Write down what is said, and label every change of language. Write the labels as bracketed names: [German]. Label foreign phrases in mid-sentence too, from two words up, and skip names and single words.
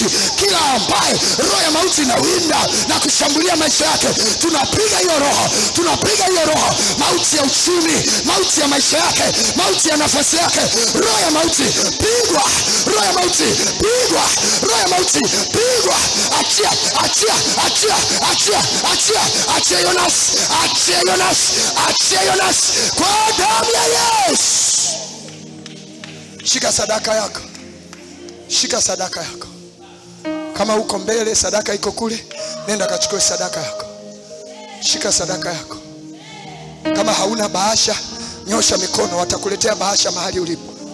[Swahili] Kila ambaye roho ya mauti inawinda na kushambulia maisha yake, tunapiga hiyo roho, tunapiga hiyo roho. Mauti ya uchumi, mauti ya maisha yake, mauti ya nafasi yake, roho ya mauti pigwa, roho ya mauti pigwa, roho ya mauti pigwa. Achia, achia, achia, achia, achia, achia Yonas, achia Yonas, achia Yonas kwa damu ya Yesu. Shika sadaka yako, shika sadaka yako. Kama uko mbele, sadaka iko kule, nenda kachukue sadaka yako. Shika sadaka yako. Kama hauna bahasha, nyosha mikono, watakuletea bahasha mahali ulipo.